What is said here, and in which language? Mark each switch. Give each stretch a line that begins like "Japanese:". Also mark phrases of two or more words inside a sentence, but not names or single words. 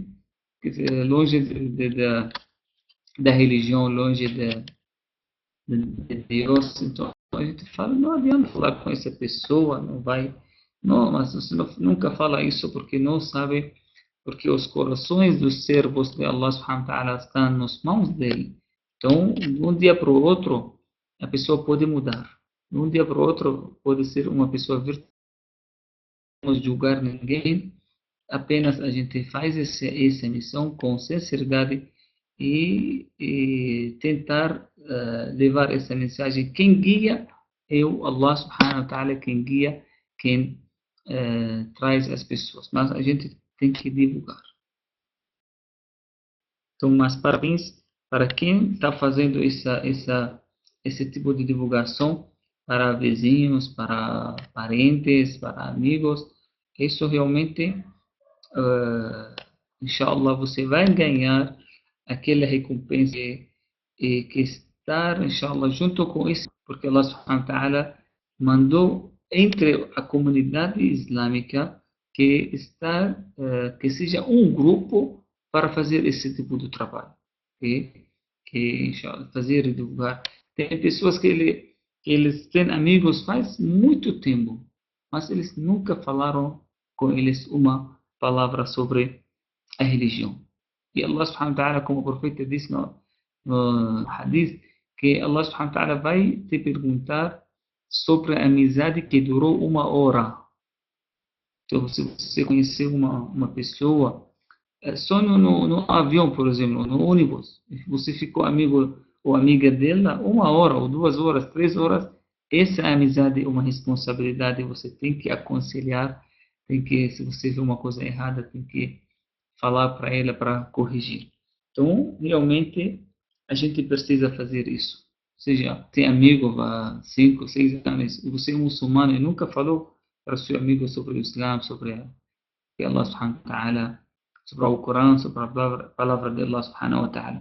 Portuguese: Quer dizer, longe da religião, longe de Deus. Então a gente fala, não adianta falar com essa pessoa, não vai. Não, mas você nunca fala isso porque não sabe, porque os corações dos servos de
Arabic: الله سبحانه وتعالى
Portuguese: estão nas mãos dele. Então, de um dia para o outro, a pessoa pode mudar. De um dia para o outro, pode ser uma pessoa virtuosa, não julgar ninguém, apenas a gente faz essa missão com sinceridade e tentar levar essa mensagem. Quem guia é o
Arabic: الله سبحانه وتعالى,
Portuguese: quem guia, quem traz as pessoas. Mas a gente tem que divulgar. Então, mas parabéns para quem está fazendo esse tipo de divulgação para vizinhos, para parentes, para amigos. Isso realmente
Arabic: إن شاء الله,
Portuguese: você vai ganhar aquela recompensa que estar,
Arabic: إن شاء الله,
Portuguese: junto com isso, porque
Arabic: الله سبحانه وتعالى
Portuguese: mandou entre a comunidade islâmica que seja um grupo para fazer esse tipo de trabalho, que
Arabic: إن شاء الله,
Portuguese: fazer e divulgar. Tem pessoas que eles têm amigos faz muito tempo, mas eles nunca falaram com eles uma palavra sobre a religião.
Arabic: E الله سبحانه وتعالى,
Portuguese: como o profeta disse no hadith, que
Arabic: الله سبحانه وتعالى
Portuguese: vai te perguntar sobre a amizade que durou 1 hora. Então, se você conheceu uma pessoa, só no avião, por exemplo, no ônibus, você ficou amigo ou amiga dela 1 hora, ou 2 horas, 3 horas, essa amizade é uma responsabilidade, você tem que aconselhar, tem que, se você vê uma coisa errada, tem que falar para ela para corrigir. Então, realmente, a gente precisa fazer isso. Ou seja, tem amigo há 5, 6 anos, e você é muçulmano e nunca falou para seu amigo sobre o Islã, sobre
Arabic: الله سبحانه وتعالى,
Portuguese: sobre o Corão, sobre a palavra de
Arabic: الله سبحانه وتعالى.